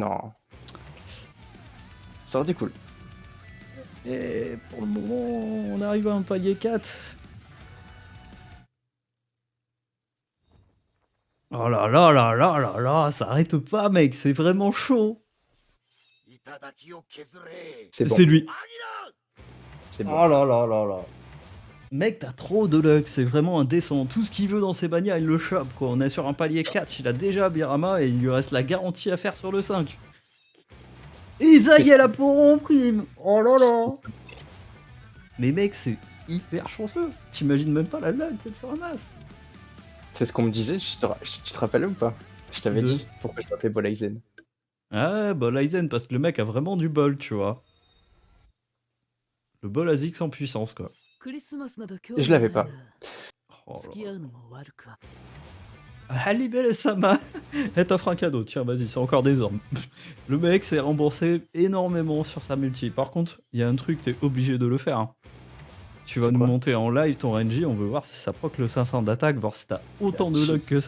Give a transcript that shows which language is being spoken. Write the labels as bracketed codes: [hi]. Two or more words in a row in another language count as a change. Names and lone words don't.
[fr] Non. Ça aurait été cool. Et pour le moment, on arrive à un palier 4. Oh là là là là là là, ça arrête pas, mec, c'est vraiment chaud. [ja] 頂を削れ。 [fr] C'est bon. C'est lui. C'est bon. Oh là là là là. Mec, t'as trop de luck, c'est vraiment indécent. Tout ce qu'il veut dans ses bannières, il le chope, quoi. On est sur un palier 4, il a déjà Abirama et il lui reste la garantie à faire sur le 5. Et Zayel a pour en prime. Oh là là. Mais mec, c'est hyper chanceux. T'imagines même pas la luck que tu ramasses. C'est ce qu'on me disait, tu te rappelles ou pas? Je t'avais De- dit pourquoi je m'appelais Bolaisen. Ah, bah Lysen, parce que le mec a vraiment du bol, tu vois. Le bol Azix en puissance, quoi. [ja] クリスマスなど興 [fr] Et [ja] 味 [fr] je l'avais [ja] ない [fr] pas. [ja] な [fr] Oh là [ja] 付き合うのも悪くは [fr] Halibel Sama, elle t'offre un cadeau, tiens vas-y, c'est encore des ormes. Le mec s'est remboursé énormément sur sa multi. Par contre, il y a un truc, t'es obligé de le faire. Hein. Tu vas C'est nous quoi? monter en live ton RNG, on veut voir si ça proc le 500 d'attaque, voir si t'as autant de luck que ça.